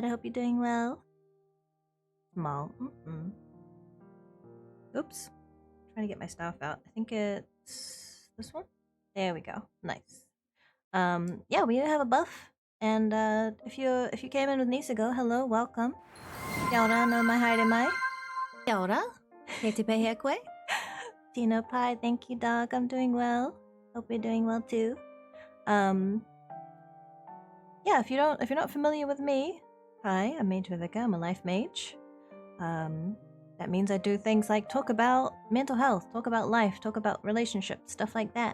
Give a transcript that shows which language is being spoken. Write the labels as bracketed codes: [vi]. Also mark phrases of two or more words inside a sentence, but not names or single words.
[en] I hope you're doing well. Small. Oops. Trying to get my stuff out. I think it's this one? There we go. Nice. Yeah, we have a buff. And if you came in with Nisago, hello, welcome. [mi] Kia ora, no mai haere mai. Kia ora. Kei te pehea koe. Tino Pie, [en] thank you, dog. I'm doing well. Hope you're doing well too. Yeah, if you're not familiar with me, hi, I'm Mage Viveka. I'm a life mage. That means I do things like talk about mental health, talk about life, talk about relationships, stuff like that.